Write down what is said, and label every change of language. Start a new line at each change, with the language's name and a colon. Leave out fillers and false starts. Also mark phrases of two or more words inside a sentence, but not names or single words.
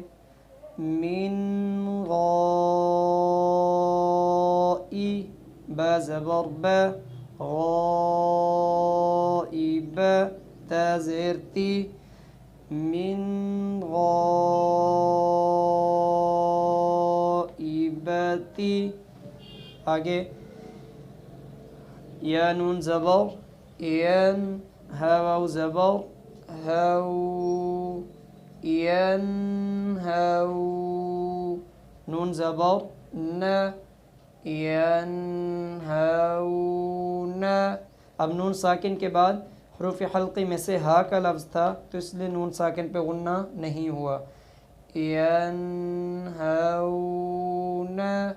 Urdu: من غائی، با زبر با، غائب، تا زیر تی، من غائبتی۔ آگے یا نون زبر ین، ہا واو زبر ہو، ین ہو، نون زبر نہ، ین ہو نہ۔ اب نون ساکن کے بعد حروف حلقی میں سے ہا کا لفظ تھا تو اس لیے نون ساکن پہ غنّہ نہیں ہوا، ین ہو نہ۔